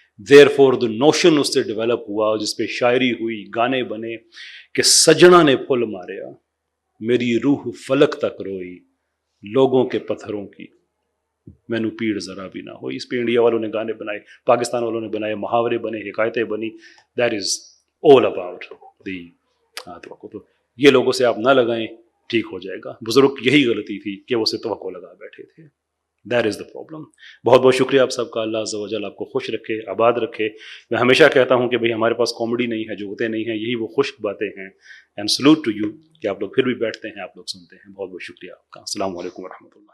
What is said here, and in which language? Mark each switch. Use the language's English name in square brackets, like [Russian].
[English] Therefore the notion [Urdu] اس سے develop ہوا, جس پہ شاعری ہوئی, گانے بنے کہ [Punjabi] سجنا نے پھول ماریا, میری روح فلک تک روئی, لوگوں کے پتھروں کی مینو پیڑ ذرا بھی نہ ہوئی. [Urdu] اس پہ انڈیا والوں نے گانے بنائے, پاکستان والوں نے بنائے, محاورے بنے, حکایتیں بنی. [English] That is all about the توقع. [Urdu] تو یہ لوگوں سے آپ نہ لگائیں, ٹھیک ہو جائے گا. بزرگ یہی غلطی تھی کہ وہ سے توقع لگا بیٹھے تھے. [English] That is the problem. [Urdu] بہت بہت شکریہ آپ سب کا. اللہ عز و جل آپ کو خوش رکھے, آباد رکھے. میں ہمیشہ کہتا ہوں کہ بھئی ہمارے پاس کامیڈی نہیں ہے, جوکتے نہیں ہیں, یہی وہ خشک باتیں ہیں. [English] And salute to you [Urdu] کہ آپ لوگ پھر بھی بیٹھتے ہیں, آپ لوگ سنتے ہیں. بہت بہت شکریہ آپ کا. السلام علیکم ورحمۃ اللہ.